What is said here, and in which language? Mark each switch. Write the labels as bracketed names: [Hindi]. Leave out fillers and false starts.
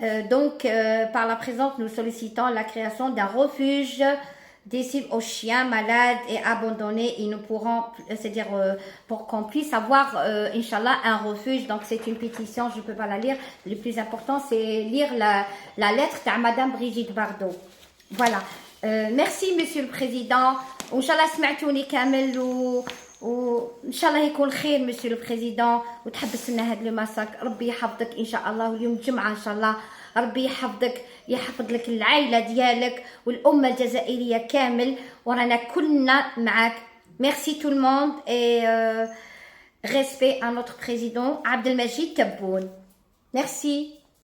[French] Donc, par la présence, nous sollicitons la création d'un refuge destiné aux chiens malades et abandonnés, et nous pourrons, c'est-à-dire pour qu'on puisse avoir, Inch'Allah, un refuge. Donc c'est une pétition, je ne peux pas la lire. Le plus important, c'est lire la lettre de Madame Brigitte Bardot. Voilà. Merci, Monsieur le Président. [Arabic] Inch'Allah, سمعتوني كامل وإن شاء الله يكون خير [French] Monsieur le Président, [Arabic] وتحبس لنا هذا المساك. ربي يحفظك إن شاء الله, واليوم الجمعة إن شاء الله ربي يحفظك, يحفظ لك العائلة ديالك والأمة الجزائرية كامل, ورانا كلنا معاك. [French] Merci tout le monde et respect à notre président Abdelmajid Tebboune. Merci.